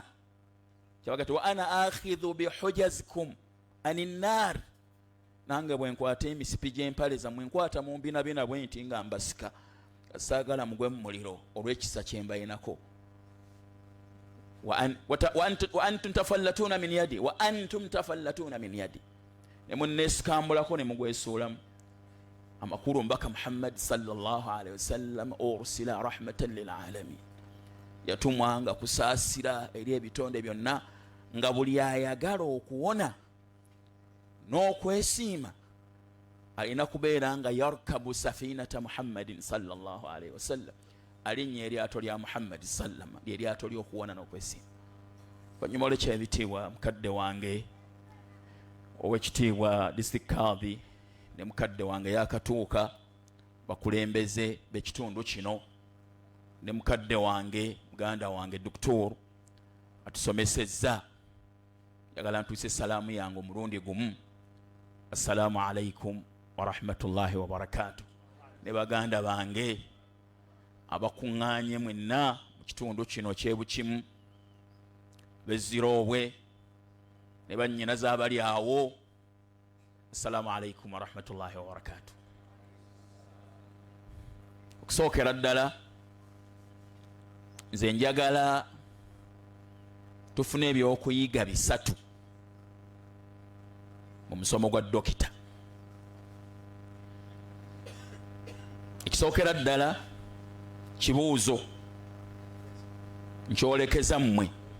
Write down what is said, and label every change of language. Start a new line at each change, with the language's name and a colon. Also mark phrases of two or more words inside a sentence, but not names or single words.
Ganda: Kyabaga ti
Arabic: وأنا آخذ بحجزكم عن النار,
Ganda: nange bwe nkwata emisipi gy'empale zammwe nkwata mu mbinabina bwe nti nga mbasika, saagala mugwe mu muliro olw'ekisa kye mbayinako.
Arabic: وأنتم تفلتون من يدي، وأنتم تفلتون من يدي,
Ganda: ne munneesikambulako ne mugwesuulamu. Amakulu mbaka
Arabic: Muhammad صلى الله عليه وسلم أرسل رحمة للعالمين,
Ganda: yatumwanga kusaasira eri ebitonde byonna, nga buli ayagala okuwona n'okwesiima alina kubeera nga
Arabic: يركب سفينة محمد صلى الله عليه وسلم,
Ganda: alinnya eryato lya Muhammad sallama, lyeryato ly'okuwona n'okwesiima. Oluvannyuma olw'ekyebitiibwa mukadde wange ow'ekitiibwa district kadhi ne mukadde wange yakatuuka, bakulembeze b'ekitundu kino, ne mukadde wange muganda wange doktor atusomesezza, yagala ntuuse salaamu yange omulundi gumu,
Arabic: السلام عليكم ورحمة الله وبركاته.
Ganda: Ne baganda bange abakuŋŋaanye mwenna mu kitundu kino kyebukimu, beziroobwe ne bannyinaza abali awo,
Arabic: السلام عليكم ورحمة الله وبركاته.
Ganda: Okusookera ddala, nze njagala tufune ebyokuyiga bisatu mu musomo gwa dokita. Ekisookera ddala, kibuuzo nkyolekeza mmwe.